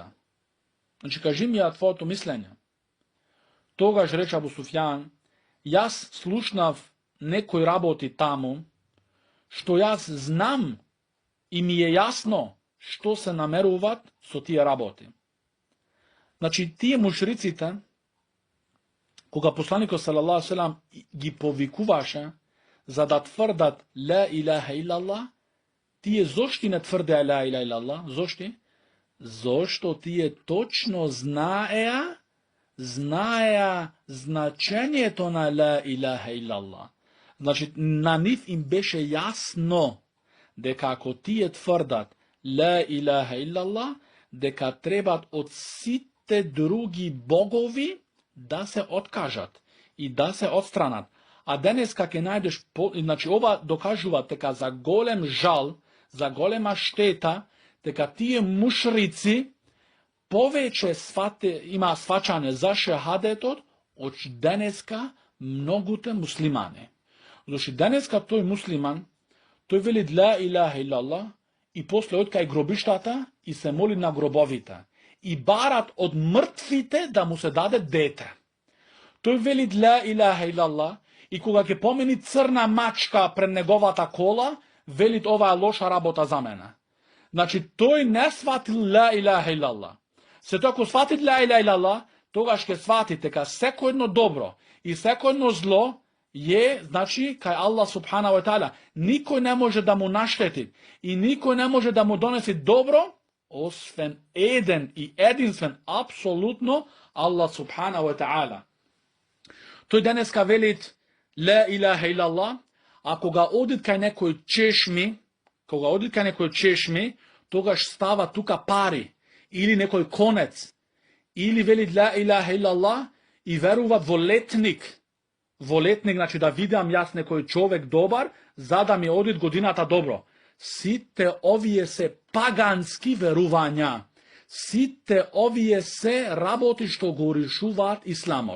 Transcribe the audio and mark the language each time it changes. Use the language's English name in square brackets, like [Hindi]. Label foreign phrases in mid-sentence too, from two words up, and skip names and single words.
[Macedonian] Значи, кажи ми ја твоето мислење. Тогаш рече Абу Суфјан: јас слушнав некои работи таму, што јас знам и ми е јасно што се намеруваат со тие работи. Значи, тие мушриците, кога посланикот [Arabic] صلى الله عليه وسلم [Macedonian] ги повикуваше за да тврдат [Arabic] لا إله إلا الله, [Macedonian] тие зошто не тврдеа [Arabic] لا إله إلا الله? [Macedonian] Зошто? Зошто тие точно знаеа значењето на [Arabic] لا إله إلا الله. [Macedonian] Значи, на нив им беше јасно дека ако тие тврдат [Arabic] لا إله إلا الله, [Macedonian] дека требат од сите други богови да се откажат и да се отстранат. А денеска ќе најдеш, значи, ова докажува дека за голем жал, за голема штета, дека тие мушрици повеќе има сваќање за шехадетот од денеска многуте муслимани. Зашто денеска тој муслиман, тој вели [Arabic] لا إله إلا الله [Macedonian] и после од кај гробиштата и се моли на гробовите и барат од мртвите да му се даде дете. Тој вели [Arabic] لا إله إلا الله [Macedonian] и кога ќе помени црна мачка пред неговата кола, велит: ова е лоша работа за мене. Значи, тој не сватил [Arabic] لا إله إلا الله. [Macedonian] Се тоа ако сватит [Arabic] لا إله إلا الله, [Macedonian] тогаш ќе свати дека секој едно добро и секој едно зло е, значи, кај Аллах [Arabic] سبحانه وتعالى. [Macedonian] Никој не може да му наштети и никој не може да му донеси добро, освен еден и единствен, апсолутно, Аллах [Arabic] سبحانه وتعالى. [Macedonian] Тој денеска велит [Arabic] لا إله إلا الله, [Macedonian] а кога одит кај некој чешми, тогаш става тука пари или некој конец, или вели [Arabic] لا إله إلا الله [Macedonian] и веруваат во летник. Во летник, значи, да видам јас некој човек добар, за да ми одит годината добро. Сите овие се пагански верувања. Сите овие се работи што го решуваат исламот.